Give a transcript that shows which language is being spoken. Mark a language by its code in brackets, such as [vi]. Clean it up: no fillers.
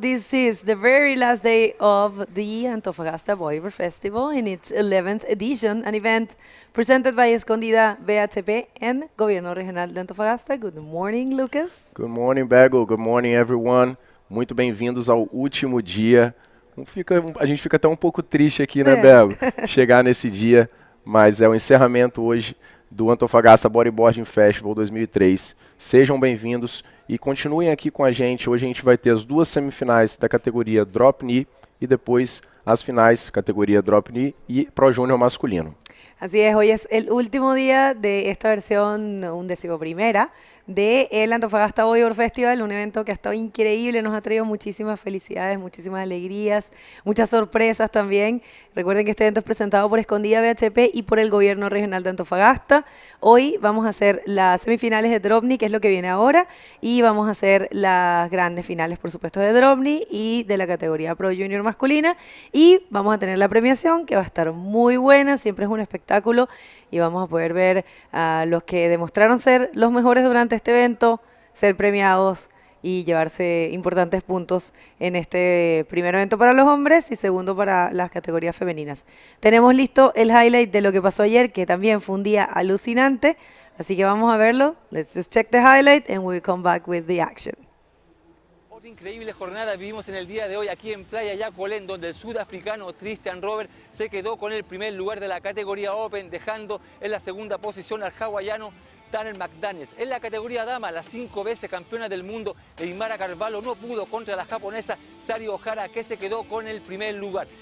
[en] This is the very last day of the Antofagasta Bodyboard Festival in its 11th edition, an event presented by Escondida BHP and Gobierno Regional de Antofagasta. Good morning, Lucas. Good morning, Bagel. Good morning, everyone. [pt] Muito bem-vindos ao último dia. A gente fica até um pouco triste aqui, né, Bego? Chegar nesse dia, mas é o encerramento hoje do Antofagasta Bodyboarding Festival 2003. Sejam bem-vindos e continuem aqui com a gente. Hoje a gente vai ter as duas semifinais da categoria Drop Knee e depois as finais, categoria Drop Knee e Pro Júnior masculino. [es] Así es, hoy es el último día de esta versión 11ª de el Antofagasta Bodyboard Festival, un evento que ha estado increíble, nos ha traído muchísimas felicidades, muchísimas alegrías, muchas sorpresas también. Recuerden que este evento es presentado por Escondida BHP y por el Gobierno Regional de Antofagasta. Hoy vamos a hacer las semifinales de Drop Knee, que es lo que viene ahora, y vamos a hacer las grandes finales, por supuesto, de Drop Knee y de la categoría Pro Junior masculina. Y vamos a tener la premiación, que va a estar muy buena, siempre es un espectáculo, y vamos a poder ver a los que demostraron ser los mejores durante este evento, ser premiados y llevarse importantes puntos en este primer evento para los hombres y segundo para las categorías femeninas. Tenemos listo el highlight de lo que pasó ayer, que también fue un día alucinante, así que vamos a verlo. [en] Let's just check the highlight and we'll come back with the action. [es] Otra increíble jornada vivimos en el día de hoy aquí en Playa Yacolén, donde el sudafricano Tristan Robert se quedó con el primer lugar de la categoría Open, dejando en la segunda posición al hawaiano Tanner McDaniels. En la categoría dama, la 5 veces campeona del mundo, Eimara Carvalho, no pudo contra la japonesa Sari Ohara, que se quedó con el primer lugar.